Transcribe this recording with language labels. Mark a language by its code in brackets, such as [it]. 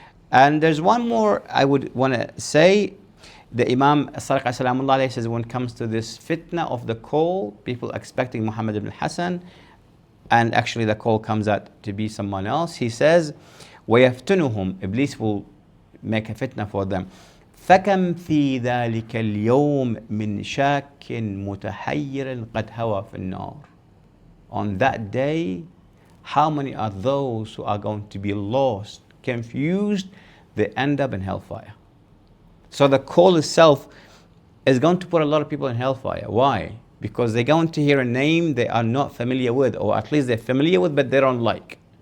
[en] And there's one more I would want to say. The Imam Sadiq Salamullah says, when it comes to this fitna of the call, people expecting Muhammad ibn al-Hasan, and actually the call comes out to be someone else, he says, وَيَفْتُنُهُمْ, Iblis will make a fitna for them. [ar] فكم في ذلك اليوم من شاك متحير قد هوى في النار. [en] On that day, how many are those who are going to be lost, confused, they end up in hellfire. So the call itself is going to put a lot of people in hellfire. Why? Because they're going to hear a name they are not familiar with, or at least they're familiar with but they don't like.